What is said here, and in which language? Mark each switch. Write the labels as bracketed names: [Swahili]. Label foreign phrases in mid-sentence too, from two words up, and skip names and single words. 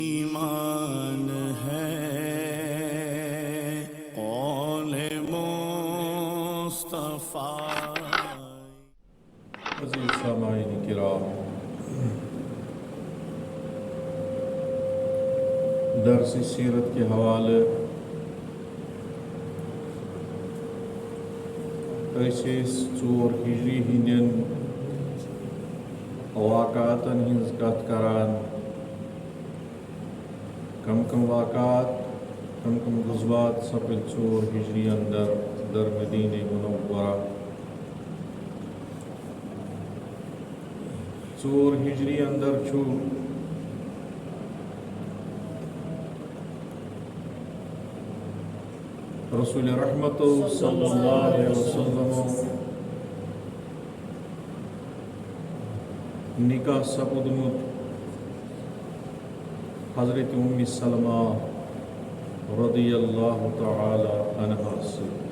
[Urdu] ایمان ہے قول مصطفیٰ۔ عزیز سامعین کرام، درس سیرت کے حوالے [Kashmiri] ژور ہجری ہندین واقعاتن ہز کت کران، کم کم واقعات کم کم غزوات سپد ژور ہجری اندر در مدینہ منورہ۔ ژور ہجری اندر چھو رسول رحمت [Arabic] صلی اللہ علیہ وسلم [Kashmiri] نکاح سپدمت حضرت ام سلمہ [Arabic] رضی اللہ تعالی عنہا [Kashmiri] سے۔